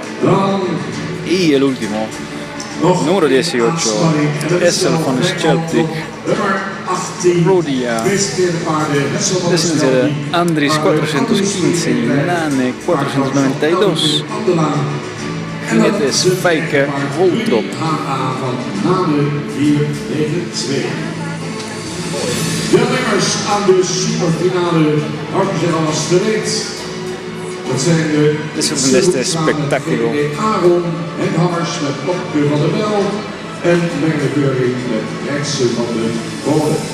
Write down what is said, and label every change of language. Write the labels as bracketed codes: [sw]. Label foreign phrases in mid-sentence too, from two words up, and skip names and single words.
[es] Y el último, número 18, Essel van Schelpdik. Rodia, descendencia de Andries 415 y Nane 492. Jinete es Feike Holtrop. [nl] Deelnemers aan de superfinale houden zich al als gereed. Dat zijn de Dit is een beste spectaculo. Aaron en Hammers met Popke van der Bel en Mengele Keuring met Rechtse van de Bolen.